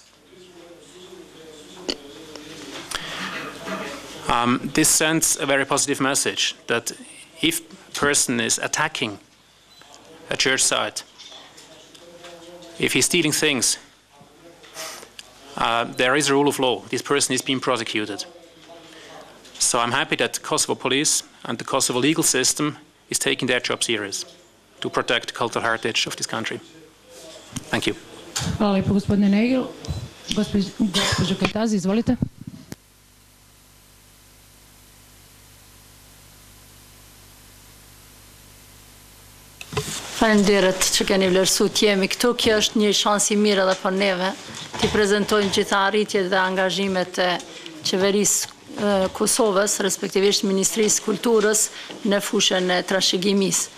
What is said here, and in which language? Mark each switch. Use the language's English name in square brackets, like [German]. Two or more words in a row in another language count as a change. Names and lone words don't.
[English] This sends a very positive message that if a person is attacking a church site, if he's stealing things, there is a rule of law. This person is being prosecuted. So I'm happy that the Kosovo police and the Kosovo legal system is taking their job serious to protect the cultural heritage of this country. Thank you. [Bosnian] Hvala lijepo, gospodine Negil. Gospođo Kajtazi, izvolite. [Albanian] Faleminderit që keni vlerësuar të jemi këtu. Kjo është një shans i mirë edhe për neve të prezentojmë gjitha arritjet dhe angazhimet e qeverisë Kosovës, respektivisht Ministrisë Kulturës në fushën e trashëgimisë.